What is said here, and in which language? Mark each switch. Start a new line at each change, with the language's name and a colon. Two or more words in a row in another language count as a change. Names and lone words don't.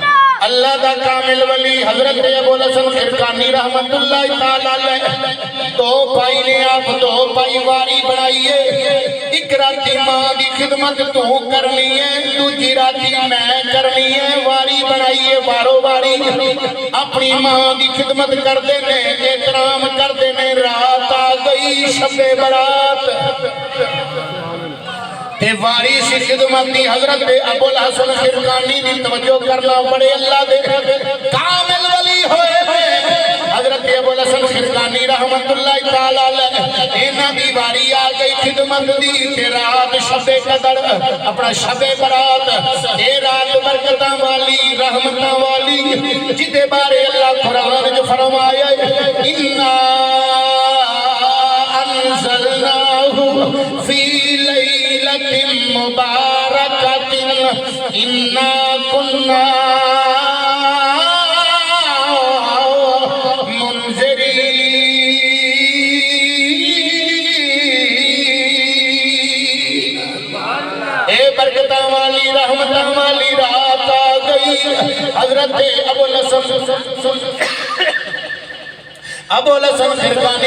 Punjabi: اللہ دا کامل ولی حضرت ابو الحسن خرقانی رحمت اللہ تعالی علیہ دو بھائی نے آپ دو بھائی واری بنائیے، ایک راتی ماں دی خدمت تو کرنی ہے، دوجی راتی میں کرنی ہے، واری بنائیے وارو واری اپنی ماں دی خدمت کر دینے احترام کر دینے، رات آ گئی شب برات تے اے واری سی خدمت دی حضرت ابو الحسن خرقانی دی توجہ کرنا بڑے اللہ دے کامل ولی ہوئے حضرت ابو الحسن خرقانی رحمت اللہ تعالیٰ علیہ اینا دی واری آگئی خدمت دی کہ رات شب قدر اپنا شب برات اے رات برکتہ والی رحمتہ والی جتے بارے اللہ قرآن جو فرمایا
Arabic: اِنَّا أنزلناه في ليلة مباركة إنا كنا منذرين
Punjabi: اے برکتہ والی رحمتہ والی رات آ گئی حضرت ابو الحسن خرقانی